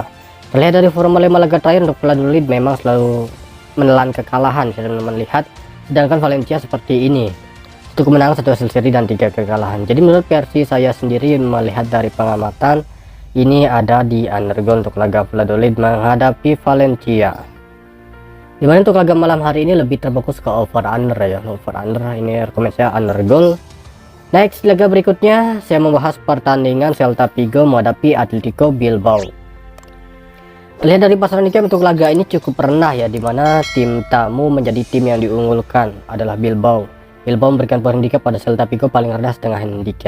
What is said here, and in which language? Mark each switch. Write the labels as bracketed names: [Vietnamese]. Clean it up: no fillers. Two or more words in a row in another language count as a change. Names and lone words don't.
[Indonesian] Terlihat dari forma 5 laga terakhir, untuk Valladolid memang selalu menelan kekalahan saya melihat, sedangkan Valencia seperti ini, itu kemenangan 1 hasil seri dan 3 kekalahan. Jadi menurut versi saya sendiri melihat dari pengamatan, ini ada di undergoal untuk laga Valladolid menghadapi Valencia. Dimana untuk laga malam hari ini lebih terfokus ke [English] over under [Indonesian] ya. [English] Over under [Indonesian] ini rekomendasi saya undergoal. Next, laga berikutnya saya membahas pertandingan Celta Vigo menghadapi Atletico Bilbao. Terlihat dari pasaran handicap untuk laga ini cukup rendah ya, dimana tim tamu menjadi tim yang diunggulkan adalah Bilbao. Bilbao memberikan poin handicap pada Celta Vigo paling rendah setengah handicap.